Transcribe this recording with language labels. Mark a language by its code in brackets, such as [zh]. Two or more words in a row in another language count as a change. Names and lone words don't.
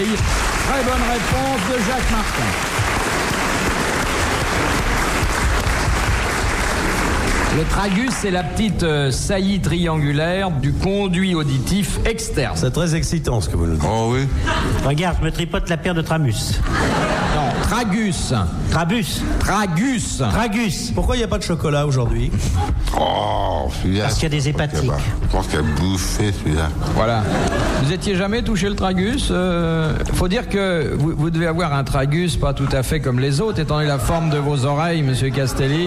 [fr] Très bonne réponse de Jacques Martin. Le tragus, c'est la petite saillie triangulaire du conduit auditif externe. C'est très excitant ce que vous nous dites. Oh oui. Regarde, je me tripote la paire de Tramus. Non, tragus. Trabus. Tragus. Tragus. Pourquoi il n'y a pas de chocolat aujourd'hui? Oh, celui-là. Parce qu'il y a des je pense qu'il hépatiques. Je pense qu'il a bouffé celui-là. Voilà. Vous étiez jamais touché le tragus? Faut dire que vous devez avoir un tragus pas tout à fait comme les autres, étant donné la forme de vos oreilles, Monsieur Castelli.